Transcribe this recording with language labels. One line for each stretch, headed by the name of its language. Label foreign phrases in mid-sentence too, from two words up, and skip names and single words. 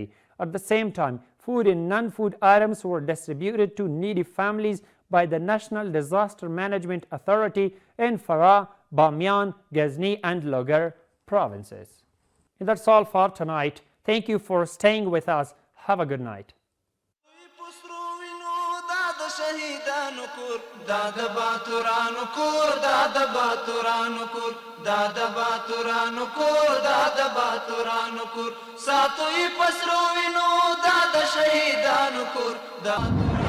English: At the same time, Food and non-food items were distributed to needy families by the National Disaster Management Authority in Farah, Bamiyan, Ghazni and Logar provinces. And that's all for tonight. Thank you for staying with us. Have a good night.
Pashto: شهیدانو کور دا د باتورانو کور دا د باتورانو کور دا د باتورانو کور دا د باتورانو کور ساتوي پسرو وینو دا د شهیدانو کور دا